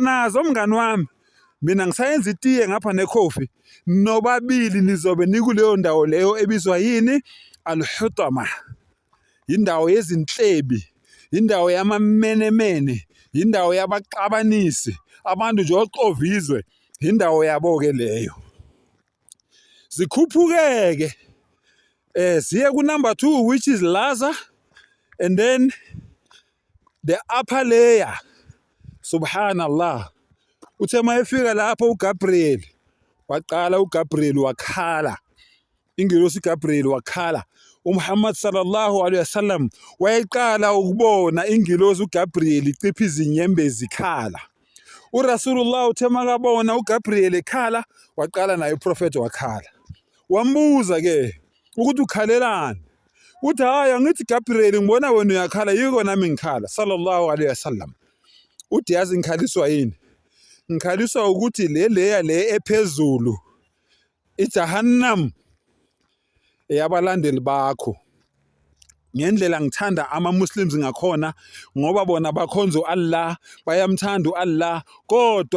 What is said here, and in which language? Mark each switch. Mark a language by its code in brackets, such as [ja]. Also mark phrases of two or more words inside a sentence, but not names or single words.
[zu] nazo mngani wami mina ngisayenza itiye ngapha necoffee nobabili nizobe nikuleyo ndawo leyo ebizwa yini Al-Hutama indawo yezinhlebi indawo yamamenemene indawo yabaqabanisi abantu nje oqovizwe indawo yabo ke leyo zikhuphukeke siye ku number 2 [en] which is Laza and then the upper layer [zu] subhanallah uthe mayefika lapho uGabriel waqala uGabriel wakhala ingelosi Gabriel wakhala uMuhammad [ar] صلى الله عليه وسلم [zu] wayeqala ukubona ingelosi uGabriel icipha izinyembe zikhala uRasulullah uthe makabona uGabriel ekhala waqala naye uProphet wakhala wambuza ke ukuthi ukhalelani uthi haya ngithi Gabriel ngibona wena uyakhala yiko nami ngikhala [ar] صلى الله عليه وسلم [zu] uthi yazi ngikhaliswa yini ngikhaliswa ukuthi le ephezulu iJahannam eyabalandeli bakho ngendlela ngithanda ama-Muslims ngakhona ngoba bona bakhonza Allah bayamthanda Allah kodwa